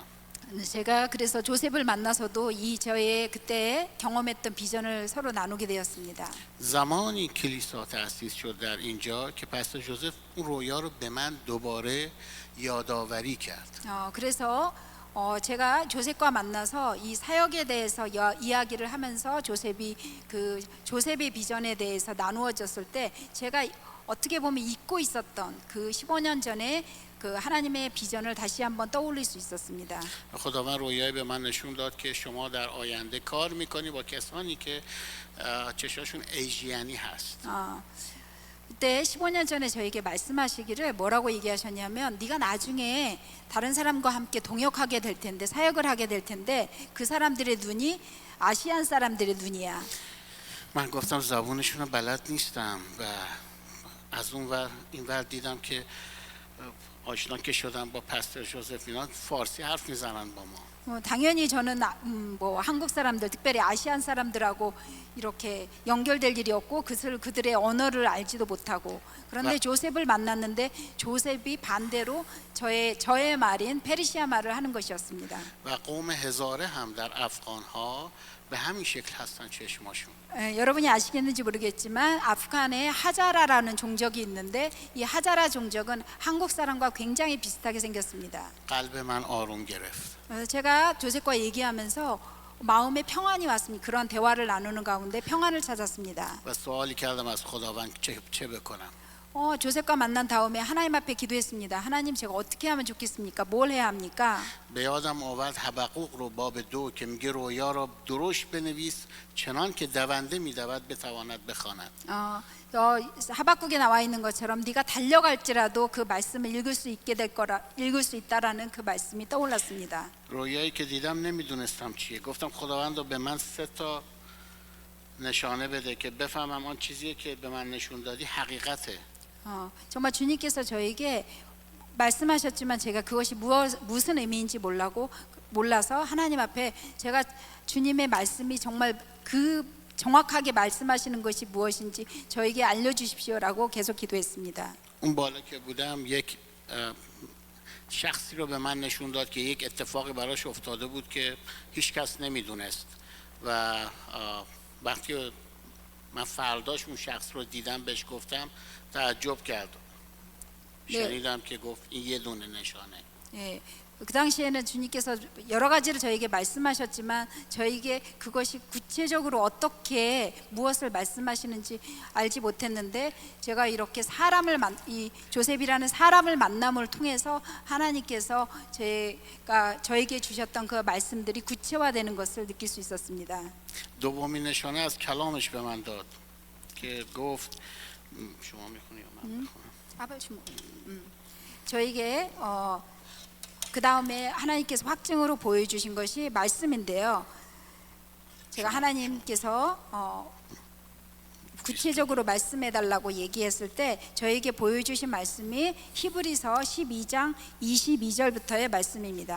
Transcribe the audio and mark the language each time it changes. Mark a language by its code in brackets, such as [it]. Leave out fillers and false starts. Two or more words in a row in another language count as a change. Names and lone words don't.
[ko] 제가 그래서 조셉을 만나서도 저의 그때 경험했던 비전을 서로 나누게 되었습니다. [fa] زمانی کلیسا تأسیس شد در اینجا که پستر جوزف اون رویا رو به من دوباره یادآوری کرد. [ko] 그래서 제가 조셉과 만나서 이 사역에 대해서 이야기를 하면서 조셉의 비전에 대해서 나누어졌을 때 제가 어떻게 보면 잊고 있었던 그 15년 전에 그 하나님의 비전을 다시 한번 떠올릴 수 있었습니다. [fa] خداوند رویایی به من نشون داد که شما در آینده کار میکنی با کسانی که چشاشون ایژیانی هست. [ko] 그때 15년 전에 저에게 말씀하시기를 뭐라고 얘기하셨냐면 네가 나중에 다른 사람과 함께 동역하게 될 텐데 사역을 하게 될 텐데 그 사람들의 눈이 아시안 사람들의 눈이야. [fa] من گفتم زبونشون رو بلد نیستم و از اون ور این ور دیدم که آشنا که شدم با پستر جوزف اینا فارسی حرف میزنن با ما. [ko] 당연히 저는 뭐 한국 사람들, 특별히 아시안 사람들하고 이렇게 연결될 일이 없고 그들의 언어를 알지도 못하고, 그런데 조셉을 만났는데 조셉이 반대로 저의 말인 페르시아 말을 하는 것이었습니다. [fa] و قوم هزاره هم در افغان‌ها به همین شکل هستن چشماشون. [ko] 여러분이 아시겠는지 모르겠지만 아프간에 하자라라는 종족이 있는데 이 하자라 종족은 한국 사람과 굉장히 비슷하게 생겼습니다. [fa] قلب من آروم گرفت. [ko] 제가 조셉과 얘기하면서 마음에 평안이 왔습니다. 그런 대화를 나누는 가운데 평안을 찾았습니다. [fa] و سوالی کردم از خداوند چه بکنم. [ko] 조셉과 만난 다음에 하나님 앞에 기도했습니다. 하나님, 제가 어떻게 하면 좋겠습니까? 뭘 해야 합니까? [fa] به یادم آورد حبقوق رو باب 2 که میگه رویا را درشت بنویس چنان که دونده میدود بتواند بخواند. [ko] 하박국에 나와 있는 것처럼 네가 달려갈지라도 그 말씀을 읽을 수 있다라는 그 말씀이 떠올랐습니다. [fa] رویایی که دیدم نمیدونستم چیه. گفتم خداوند به من 3 نشانه بده که بفهمم آن چیزیه که به من نشون دادی حقیقته. 정말 주님께서 저에게 말씀하셨지만 제가 그것이 무슨 의미인지 몰라서 하나님 앞에 제가 주님의 말씀이 정말 정확하게 말씀하시는 것이 무엇인지 저에게 알려주십시오라고 계속 기도했습니다. اون بالا که بودم یک شخصی رو به من نشون داد که یک اتفاقی براش افتاده بود که هیچ کس نمیدونست و وقتی من فرداش اون شخص رو دیدم بهش گفتم تعجب کرد. شنیدم که گفت این یه دونه نشانه. [ko] 그 당시에는 주님께서 여러 가지를 저에게 말씀하셨지만 저에게 그것이 구체적으로 어떻게 무엇을 말씀하시는지 알지 못했는데, 제가 이렇게 이 조셉이라는 사람을 만남을 통해서 하나님께서 저에게 주셨던 그 말씀들이 구체화되는 것을 느낄 수 있었습니다. [fa] دومین نشانه از کلامش به من داد که گفت شما میخونی یا من بخونم؟ [ko] 저에게 그 다음에 하나님께서 확증으로 보여주신 것이 말씀인데요. 제가 하나님께서 구체적으로 말씀해달라고 얘기했을 때 저에게 보여주신 말씀이 히브리서 12장 22절부터의 말씀입니다.